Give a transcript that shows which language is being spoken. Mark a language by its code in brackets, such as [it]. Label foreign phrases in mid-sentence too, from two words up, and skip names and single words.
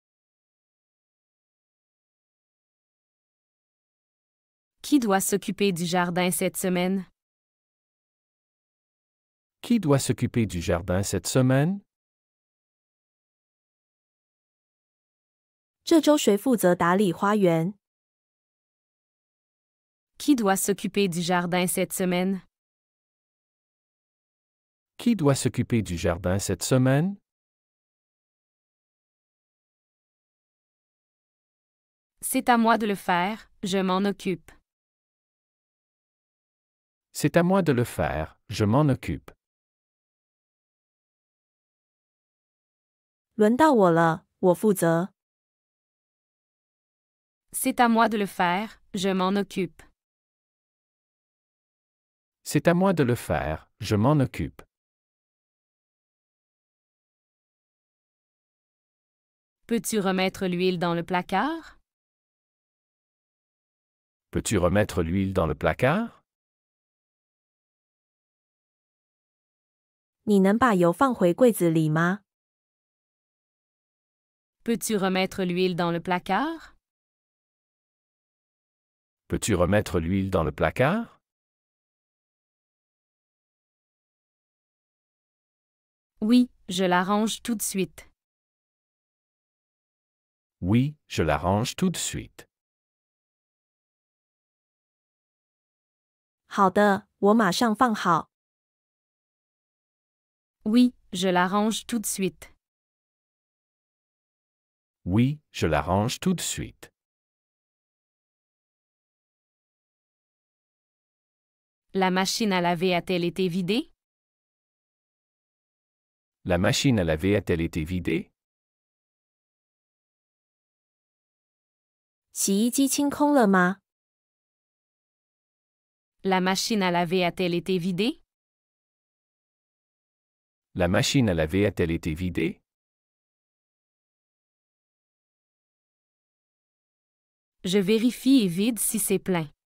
[fr] Qui doit s'occuper du jardin cette semaine? Qui doit s'occuper du jardin cette semaine? [zh] 这周谁负责打理花园？ [fr] Qui doit s'occuper du jardin cette semaine? Qui doit s'occuper du jardin cette semaine? C'est à moi de le faire, je m'en occupe. C'est à moi de le faire, je m'en occupe. [zh] 轮到我了，我负责。 [fr] C'est à moi de le faire, je m'en occupe. C'est à moi de le faire, je m'en occupe. Peux-tu remettre l'huile dans le placard? Peux-tu remettre l'huile dans le placard? [zh] 你能把油放回柜子里吗？ [fr] Peux-tu remettre l'huile dans le placard? Peux-tu remettre l'huile dans le placard? Oui, je l'arrange tout de suite. Oui, je l'arrange tout de suite. [zh] 好的，我马上放好。 [fr] Oui, je l'arrange tout de suite. Oui, je l'arrange tout de suite. La machine à laver a-t-elle été vidée? La machine à laver a-t-elle été vidée? [zh] 洗衣机清空了吗？ [fr] La machine à laver a-t-elle été vidée? La machine à laver a-t-elle été vidée? Je vérifie et vide si c'est plein.